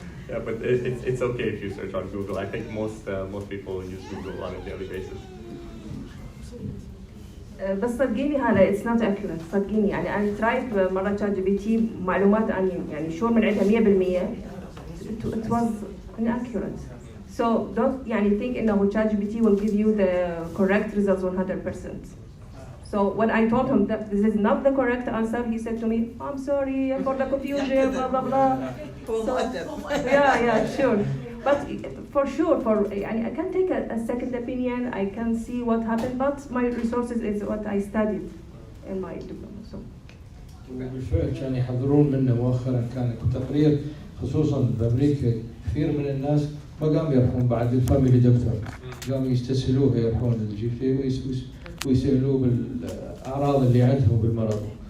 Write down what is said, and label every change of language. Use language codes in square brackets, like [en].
[en] Yeah, but it's okay if you search on Google. I think most people use Google on a daily basis. [ar] بس صدقيني هذا [en] it's not accurate. [ar] صدقيني يعني أنا ترايت مرة شات جي بي تي معلومات عن يعني شو من عندها 100%. [en] It was inaccurate. So don't يعني think إنه chat GPT will give you the correct results 100%. So when I told him that this is not the correct answer, he said to me, "I'm sorry for the confusion, blah blah blah." So, yeah, sure. But for sure, I can take a second opinion. I can see what happened, but my resources is what I studied in my diploma. So. [ar] وبالفعل كان يحضرون منا مؤخرا كان تقرير خصوصا بامريكا كثير من الناس ما قاموا يروحون بعد الفاميلي دكتور قاموا يستسهلوه يروحون للجي بي ويسألوه بالأعراض اللي عندهم بالمرض.